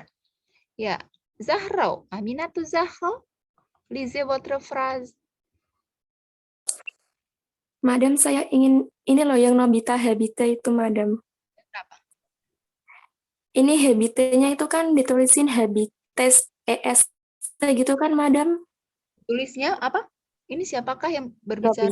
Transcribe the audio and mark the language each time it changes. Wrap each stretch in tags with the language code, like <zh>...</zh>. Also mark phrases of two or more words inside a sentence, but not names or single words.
<id>Ya, Zahra, Aminatou Zahra,</id> <fr>lisez votre phrase.</fr> <id>Madam, saya ingin ini loh yang Nobita Habite itu, Madam. Kenapa? Ini Habite-nya itu kan ditulisin Habites ES gitu kan, Madam? Tulisnya apa? Ini siapakah yang berbicara?</id>